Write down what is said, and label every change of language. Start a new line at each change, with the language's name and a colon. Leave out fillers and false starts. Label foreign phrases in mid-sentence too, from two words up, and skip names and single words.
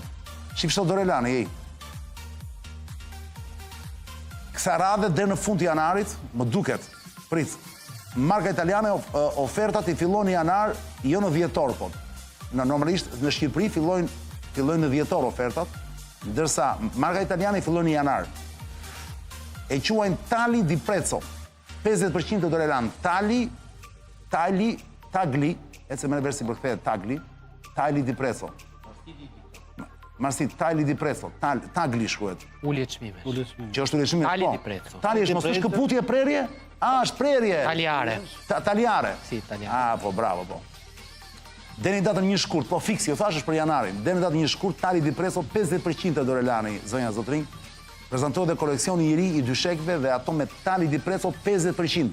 Albanian: Shikështo Dorelani, kësaj radhe deri në fund të janarit, më duket, prit, marka italiane ofertat i fillojnë në janar, jo në dhjetor, po. Normalisht në Shqipëri fillojnë në dhjetor ofertat, ndërsa marka italiane fillojnë në janar. E quajnë
Italian: Tali di prezzo.
Albanian: 50% të Dorelan. Tagli, ece me në versi përkthehet Tagli,
Italian: Tagli di Prezzo.
Albanian: Marsit,
Italian: Tagli di Prezzo,
Albanian: Tagli shkruhet. Ulje çmime. Që është ulje çmime.
Italian: Tagli di Prezzo.
Albanian: Tagli është mos është këputje prerje? Është prerje. Taljare. Taljare. Si, taljare. Po, bravo, po. Deri në datën 1 shkurt, po fiksi, u thash është për janarin. Deri në datën 1 shkurt,
Italian: Tagli di Prezzo
Albanian: 50% e Dorelani, zonja Zotrin. Prezantohet dhe koleksioni i ri i dyshekëve dhe ato me
Italian: Tagli di Prezzo
Albanian: 50%.